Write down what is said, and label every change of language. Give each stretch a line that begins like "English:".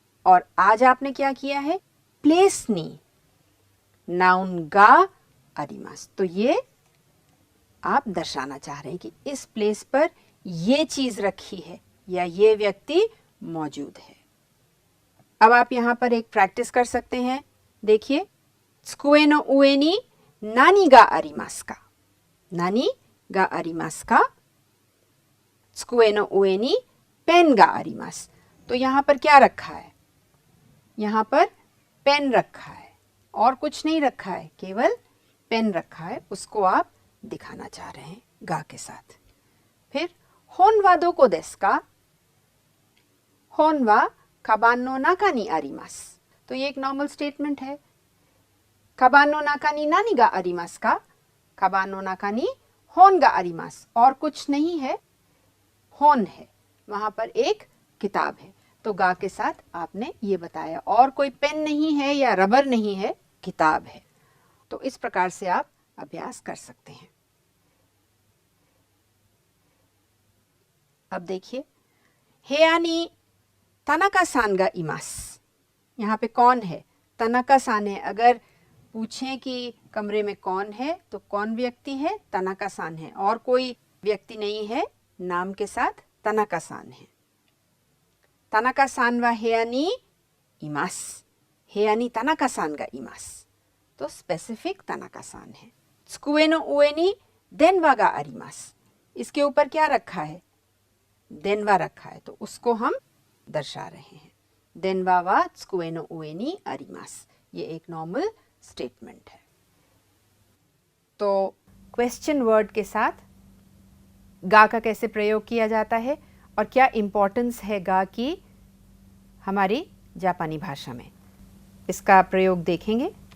Hindi: और आज आपने क्या किया है?
Japanese: प्लेस नी नाउन गा अरिमास।
Hindi: तो ये आप दर्शाना चाह रहे हैं कि इस प्लेस पर ये चीज रखी है या ये व्यक्ति मौजूद है। अब आप यहाँ पर एक प्रैक्टिस कर सकते हैं। देखिए,
Japanese: 机の上に何がありますか? 何がありますか?机の上にペンがあります。
Hindi: तो यहाँ पर क्या रखा है? यहाँ पर पेन रखा है और कुछ नहीं रखा है, केवल पेन रखा है। उसको आप दिखाना चाह रहे हैं गा के साथ। फिर
Japanese: होन वा दोको देसु का? होन वा काबान नो नाकाにあります।
Hindi: तो ये एक नॉर्मल स्टेटमेंट है।
Japanese: काबान नो नाकाに何がありますか? काबान नो नाकाにहोनがあります।
Hindi: और कुछ नहीं है, होन है, वहां पर एक किताब है। तो गा के साथ आपने ये बताया, और कोई पेन नहीं है या रबर नहीं है, किताब है। तो इस प्रकार से आप अभ्यास कर सकते हैं। अब देखिए,
Japanese: हेया नी तानाका सान गा इमास।
Hindi: यहाँ पे कौन है? तानाका सान है। अगर पूछें कि कमरे में कौन है तो कौन व्यक्ति है? तानाका सान है। और कोई व्यक्ति नहीं है, नाम के साथ तानाका सान है।
Japanese: तानाका सान वा हेया नी इमास। हेया नी तानाका सान गा इमास।
Hindi: तो स्पेसिफिक तानाका सान है।
Japanese: 机の上に電話があります।
Hindi: इसके ऊपर क्या रखा है? देनवा रखा है। तो उसको हम दर्शा रहे हैं।
Japanese: देनवा वा 机の上にあります।
Hindi: ये एक नॉर्मल स्टेटमेंट है। तो क्वेश्चन वर्ड के साथ गा का कैसे प्रयोग किया जाता है और क्या इम्पोर्टेंस है गा की हमारी जापानी भाषा में, इसका प्रयोग देखेंगे।